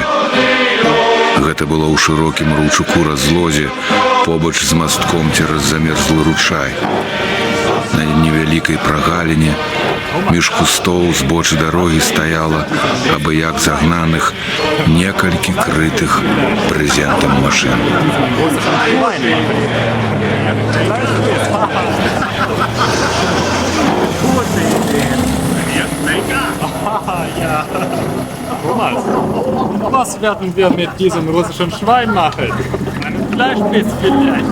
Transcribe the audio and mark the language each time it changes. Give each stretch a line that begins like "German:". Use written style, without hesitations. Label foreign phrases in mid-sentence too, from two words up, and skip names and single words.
Belarusian: Гэта было ў шырокім ручуку разлозе, побач з мастком цераз замерзлы ручай. На невялікай прагаліне між кустоў збочы дарогі стаяла, абы-як загнаных, некалькі крытых прэзентам машын.
German: Thomas, was werden wir mit diesem russischen Schwein machen? Einen Fleischbiss vielleicht.